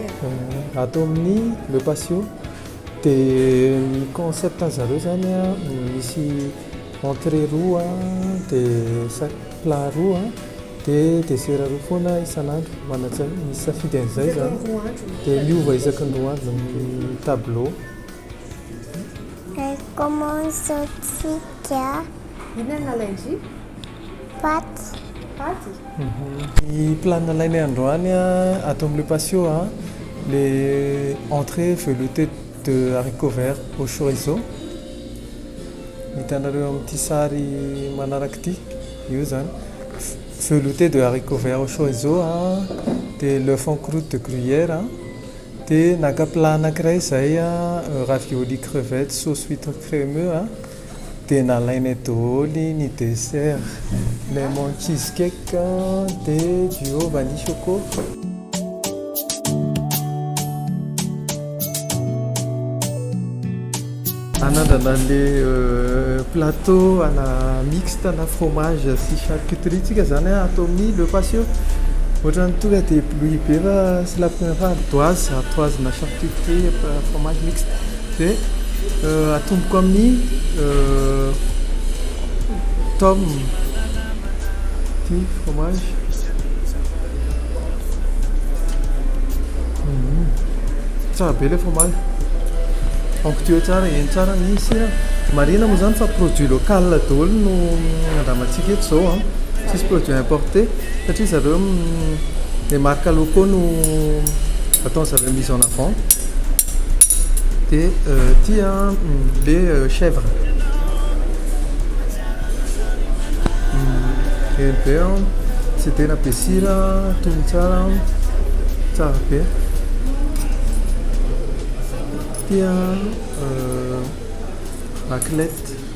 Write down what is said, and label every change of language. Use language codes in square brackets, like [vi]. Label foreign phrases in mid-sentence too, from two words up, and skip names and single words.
[mg] ato amin'ny Le Patio dia ny concept zareo zany misy entrée roa dia plat roa dia dessert roa foana isan'andro manatsara misy safidy an'izay zany dia miova isakin-doha andro amin'ny tableau. Commence tsika Inona nalainzy? paty. Ny plat nalainay androany ato amin'ny Le Patio [fr] les entrées veloutées de haricots verts au chorizo. [mg] Hitanareo amin'ity sary manaraka ity io zany [fr] velouté de haricots verts au chorizo [mg] dia [fr] l'œuf en croûte de gruyère [mg] dia naka plat anankiray izay [fr] ravioli crevette sauce huître crémeux [mg] dia nalainay daholo ny dessert [en] lemon cheesecake [mg] dia [fr] duo vanille choco. [mg] Anandrana an'ilay plateau ana mixte na fromage sy charcuterie tsika zany atao amin'ny Le Patio. Ohatrany tonga dia ébloui be fa [fr] c'est la première fois [mg] ardoise na [fr] charcuterie fromage mixte [mg] dia atomboko amin'ny tome ty fromage. Tsara be ilay fromage. Onctueux tsara, heny tsara ny sira. Marina moa zany fa [fr] produit local [mg] daholo no andramantsika eto izao tsisy [fr] produit importé [mg] satria zareo [fr] les marques locaux [mg] no ataon'zareo [fr] mise en avant. [mg] Dia ty le chèvre heny be tsy tena be sira tony tsara be. Dia raclette.